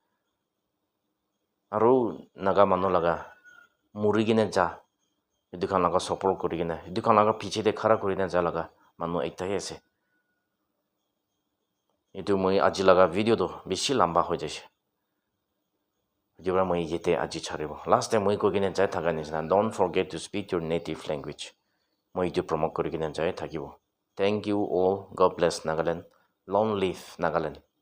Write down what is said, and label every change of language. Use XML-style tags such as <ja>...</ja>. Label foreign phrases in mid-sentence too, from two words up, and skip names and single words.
<nag>aru naga manu laga muri gine ja itu kan laga support kori gina itu kan laga piche de khara kori na ja laga manu ekta ase itu moi aji laga video to beshi lamba hoi jaise jibra moi yete aji charibo</nag> <en>last time</en> <nag>moi ko gine jai thaga nisna</nag> <en>don't forget to speak your native language</en> <nag>moi itu promote kori gine jai thakibo</nag> <en>thank you all god bless Nagaland long live Nagaland</en>